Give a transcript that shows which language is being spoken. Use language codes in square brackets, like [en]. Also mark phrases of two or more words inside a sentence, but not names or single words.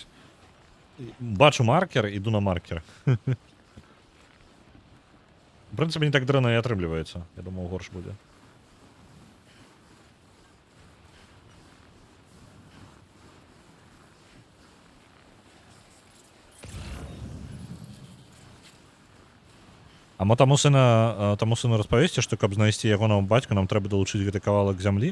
[be] Бачу маркер, іду на маркер. В принципі, не так дрэнна і атрымліваецца. Я думаў, горш будзе. А мо таму сыну распавесці, што каб знайсці ягонаму бацьку, нам трэба далучыць гэты кавалак зямлі.